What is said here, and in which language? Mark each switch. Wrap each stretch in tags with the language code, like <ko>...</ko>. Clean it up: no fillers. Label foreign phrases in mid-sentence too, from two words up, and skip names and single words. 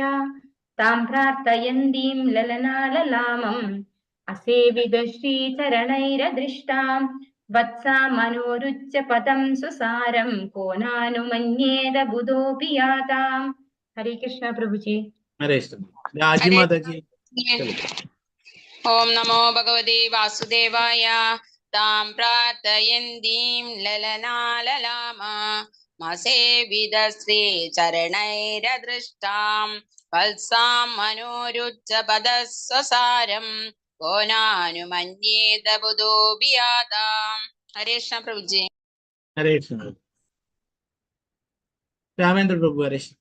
<sa>താം പ്രാർത്ഥയന്തീം ലലനാലലാമം അസേവിത ശ്രീചരണൈരദൃഷ്ടാം വത്സാമനോരുച്ച പദം സുസാരം കോനാനുമന്യേത ബുധോഭിയാതാം. ഹരേ കൃഷ്ണ പ്രഭുജി. ഹരേ കൃഷ്ണ. രാജി മാതാജി. ओम नमो भगवते वासुदेवाय. तां प्रार्थयन्तीं ललनाललामा മസേവിത ശ്രീചരണൈരദൃഷ്ടാം വത്സാം മനോരുച്ച പദസ്വസാരം കോനാനുമന്യേത ബുധോപിയാതാം. ഹരേ കൃഷ്ണ പ്രഭുജി. ഹരേ കൃഷ്ണ. രാമേന്ദ്ര പ്രഭു ഹരേ കൃഷ്ണ.</sa>